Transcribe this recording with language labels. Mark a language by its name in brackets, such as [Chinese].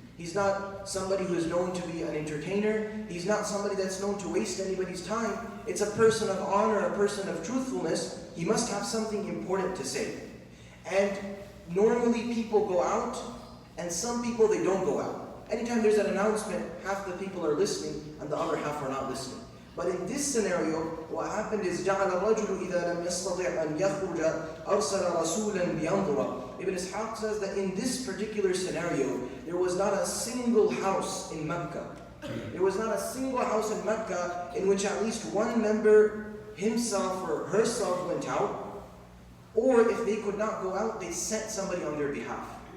[English] He's not somebody who is known to be an entertainer. He's not somebody that's known to waste anybody's time. It's a person of honor, a person of truthfulness. He must have something important to say. And normally people go out, and some people, they don't go out. Anytime there's an announcement, half the people are listening, and the other half are not listening. But in this scenario, what happened is [Arabic] جَعَلَ الرَّجُلُ إِذَا لَمْ يَسْتَطِعْ أَنْ يَخْرُجَ أَرْسَلَ رَسُولًا لِيَنْظُرَ. [English] Ibn Ishaq says that in this particular scenario, there was not a single house in Mecca. There was not a single house in Mecca in which at least one member himself or herself went out, or if they could not go out, they sent somebody on their behalf.